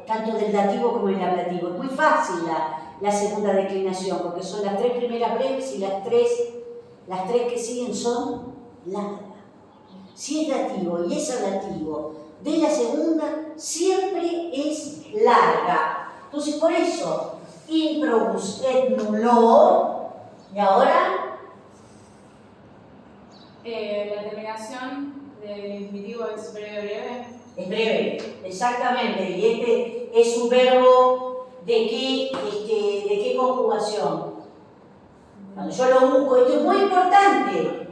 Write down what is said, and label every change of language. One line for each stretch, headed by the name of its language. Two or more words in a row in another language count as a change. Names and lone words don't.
Spanish: Tanto del dativo como el ablativo. Es muy fácil la segunda declinación, porque son las tres primeras breves y las tres que siguen son largas. Si es dativo y es ablativo de la segunda, siempre es larga. Entonces, por eso,
Latin: improbus et nullo,
Spanish: y ahora la terminación del infinitivo es breve. es breve, exactamente. Y este es un verbo de qué conjugación. Cuando yo lo busco, esto es muy importante.